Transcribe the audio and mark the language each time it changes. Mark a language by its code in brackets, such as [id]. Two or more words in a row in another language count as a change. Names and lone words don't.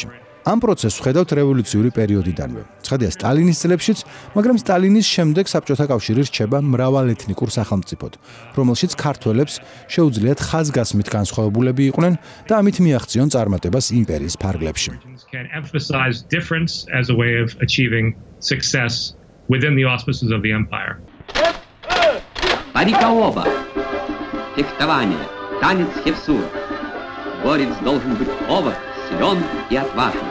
[ka] ამ პროცესს ვხედავთ რევოლუციური პერიოდიდანვე. ცხადია სტალინის წლებშიც, მაგრამ სტალინის შემდეგ საბჭოთა კავშირი რჩება მრავალეთნიკურ სახელმწიფოდ, რომელშიც ქართველებს შეუძლიათ ხაზგასმით განსხვავებულები იყვნენ და ამით მიაღწიონ წარმატებას იმპერიის ფარგლებში. [ru] Парикооба, фехтование, танец хевсур. Горец должен быть ловок, силен и отважен.